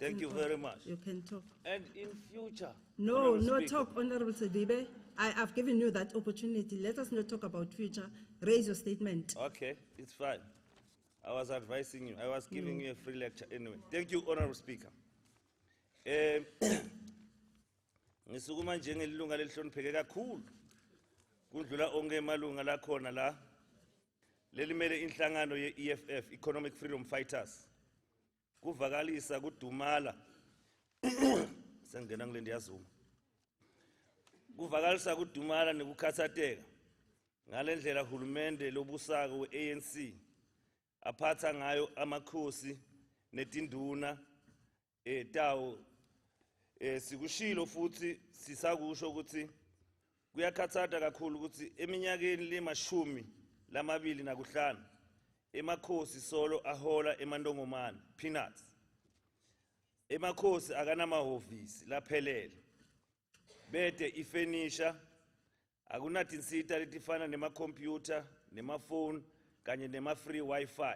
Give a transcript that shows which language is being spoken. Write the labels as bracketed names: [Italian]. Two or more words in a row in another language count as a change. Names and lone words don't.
[English] Thank in you order. very much. You can talk. And in future. No, Honorable no Speaker, talk, Honorable Sedibe. I've given you that opportunity. Let us not talk about future. Raise your statement. Okay, it's fine. I was advising you. I was giving you a free lecture anyway. Thank you, Honorable Speaker. [Swati] Ngisukuma njengelunga lelihlonipheke kakhulu kudlula onke emalunga lakhona la lelimele inhlangano ye-EFF, Economic Freedom Fighters. Kuvakalisa kudumala sengena ngile ndiyazuma. Kuvakalisa kudumala nekukhathateka ngalendlela uhulumende lobusako we-ANC aphatha ngayo amakhosi netinduna tawo sikushilo futhi sisakusho ukuthi kuyakhathatha kakhulu ukuthi eminyakeni lemashumi lamabili nakuhlanu emakhosi solo ahola emandongomane peanuts emakhosi akanamahhovisi laphelele bete ifurniture, akunatinsita letifana nema-computer, nema-phone, kanye nema- [English] free Wi-Fi.